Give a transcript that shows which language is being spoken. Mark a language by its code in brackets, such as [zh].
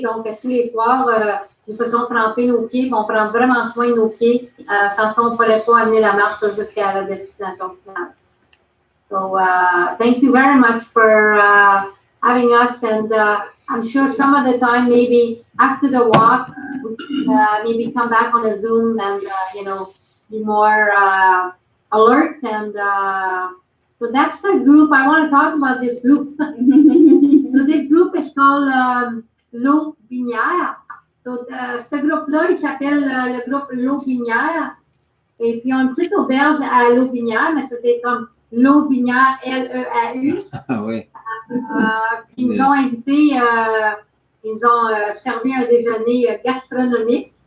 [fr] Donc, tous les soirs, nous faisons tremper nos pieds. On prend vraiment soin de nos pieds. Sans ça, on ne pourrait pas amener la marche jusqu'à la destination finale. [en] So, thank you very much for having us. And I'm sure some of the time, maybe after the walk, we can maybe come back on a Zoom and, be more alert. And so that's the group. I want to talk about this group. So this group is called l'eau binière. [fr] So ce groupe-là, il s'appelle le groupe l'eau binière. Et puis, on a une petite auberge à l'eau binière, mais c'était comme l'eau binière, L-E-A-U. Ah oui. Puis ils nous ont invités, ils nous ont servi un déjeuner gastronomique.